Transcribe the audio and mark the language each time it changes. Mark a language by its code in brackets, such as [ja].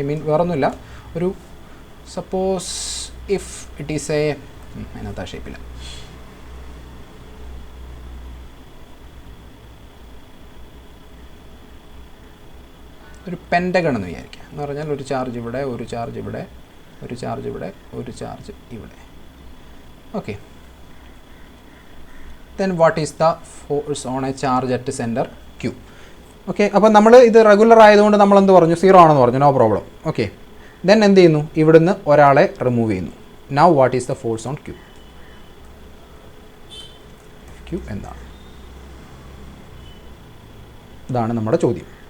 [ml] വേറൊന്നുമില്ല, ഒരു [en] suppose if it is [ml] അതിനകത്ത് ആ ഷേപ്പില്ല. ഒരു പെൻറ്റഗൺ എന്ന് വിചാരിക്കുക. എന്ന് പറഞ്ഞാൽ ഒരു ചാർജ് ഇവിടെ, ഒരു ചാർജ് ഇവിടെ, ഒരു ചാർജ് ഇവിടെ, ഒരു ചാർജ് ഇവിടെ. [en] Okay, then what is the force on a charge at center Q? [ml] Okay, അപ്പോൾ നമ്മൾ ഇത് റെഗുലർ ആയതുകൊണ്ട് നമ്മൾ എന്ത് പറഞ്ഞു? 0 ആണെന്ന് പറഞ്ഞു, നോ പ്രോബ്ലം. ഓക്കെ, ദെൻ എന്ത് ചെയ്യുന്നു? ഇവിടുന്ന് ഒരാളെ റിമൂവ് ചെയ്യുന്നു. [en] Now what is the force on Q? [ml] Q എന്താണ്? ഇതാണ് നമ്മുടെ ചോദ്യം.